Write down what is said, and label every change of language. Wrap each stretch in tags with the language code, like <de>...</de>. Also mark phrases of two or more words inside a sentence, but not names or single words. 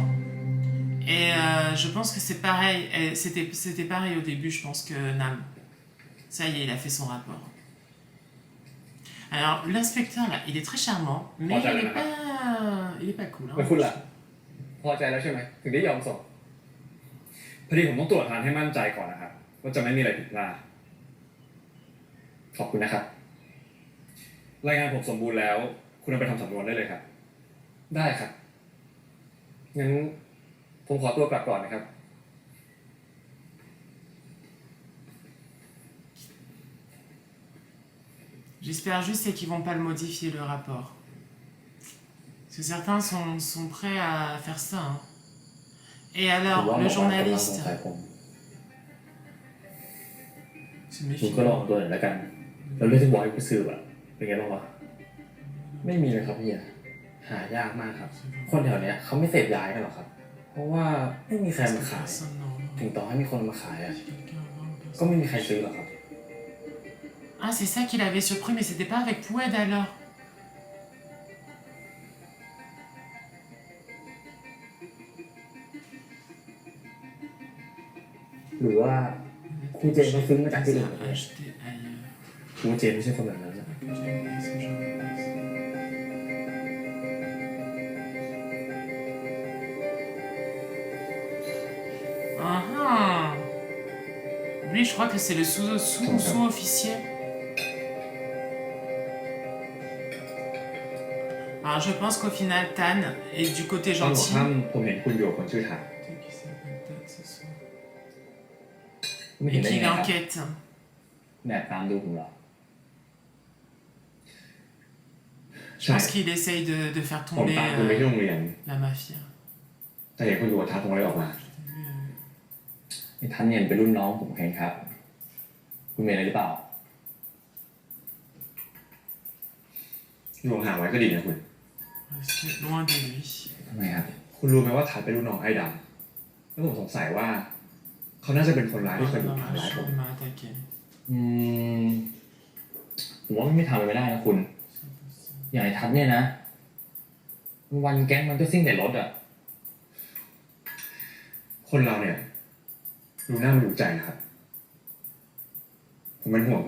<fr>Et je pense que c'est pareil, c'était pareil au début, je pense que Nam. Ça y est, il a fait son rapport. Alors, l'inspecteur, là, il est très charmant, mais Oh, il est pas cool.</fr> <th>แล้ว</th> <fr>Hein.</fr> <th>คุณล่ะ พอใจแล้วใช่ไหม ถึงได้ยอมส่งพอดีผมต้องตรวจทานให้มั่นใจก่อนนะครับ ว่าจะไม่มีอะไรผิดพลาด ขอบคุณนะครับ รายงานผมสมบูรณ์แล้ว คุณเอาไปทำสำนวนได้เลยครับ ได้ครับ งั้นผมขอตัวกลับก่อนนะครับ</th> <fr>J'espère juste c'est qu'ils vont pas le modifier le rapport. Parce que certains sont prêts à faire ça. Hein. Et</fr> <th>ผม</th> <fr>alors,</fr> <th>ว่าหม</th> <fr>le</fr> <th>อวานกำลังสง</th> <fr>journaliste.</fr> <th>สัยผม</th> <fr>Se</fr> <th>คุณ</th> <fr>méfie.</fr> <th>ก็ลองตัวหน่อยแล้วกัน แล้วเรื่องที่บอกให้ไปสืบอะเป็นไงบ้างวะ ไม่มีเลยครับพี่อะหายากมากครับ คนแถวเนี้ยเขาไม่เสพยากันหรอกครับ เพราะว่าไม่มีใครมาขาย</th> <fr>Personne, non.</fr> <th>ถึงต่อให้มีคนมาขายอะ</th> <fr>Si quelqu'un vend,</fr> <th>ก็</th> <fr>personne.</fr> <th>ไม่มีใครซื้อหรอกครับ</th> <fr>Ah, c'est ça qui l'avait surpris, mais c'était pas avec Poued alors.</fr> <th>หรือว่าครูเจนเขาซื้อมาจากที่อื่น</th> <fr>Ça a acheté ailleurs.</fr> <th>ครูเจนไม่ใช่คนแบบนั้นนะ</th> <fr>Que j'aime bien ce genre de choses. Ah ah. Lui, je crois que c'est le sous-officier. Alors, je pense qu'au final, Tan est du côté</fr> <th>ตอนหัว</th> <fr>gentil.</fr> <th>ค่ำผมเห็นคุณอยู่กับคนชื่อทัน</th> <fr>Qui s'appelle Tan ce soir.</fr> <th>ไม่เห็น</th> <fr>Et</fr> <th>ได้</th> <fr>qui</fr> <th>ยังไงครับ</th> <fr>l'enquête.</fr> <th>แอบตามดูผมเหรอ</th> <fr>Je</fr> <th>ใช่</th> <fr>pense qu'il essaye de faire</fr> <th>ผม</th> <fr>tomber</fr> <th>ตามคุณไปที่โรงเรียน</th> <fr>la mafia.</fr> <th>แต่เห็นคุณอยู่กับทันผมเลยออกมา</th> <fr>Je l'ai vu,</fr> <th>ไอ้ทันเนี่ยเป็นรุ่นน้องผมเองครับ คุณมีอะไรหรือเปล่า อยู่ห่างไว้ก็ดีนะคุณ</th> <fr>rester loin de lui.</fr> <th>ทำไมครับ คุณรู้ไหมว่าทันเป็นรุ่นน้องไอ้ดำแล้วผมสงสัยว่า เขาน่าจะเป็นคนร้ายที่เคยบุก</th> <fr>Dans</fr> <th>ทำร้าย</th> <fr>ma</fr> <th>ผม</th> <fr>chambre, il m'a attaqué.</fr> <th>ผมว่ามันไม่ทำไปไม่ได้นะคุณ อย่างไอ้ทัศน์เนี่ยนะ วันแก๊งมันก็ซิ่งแต่รถอ่ะ คนเราเนี่ย ดูหน้ามันดูใจนะครับผมเป็นห่วงคุณ</th>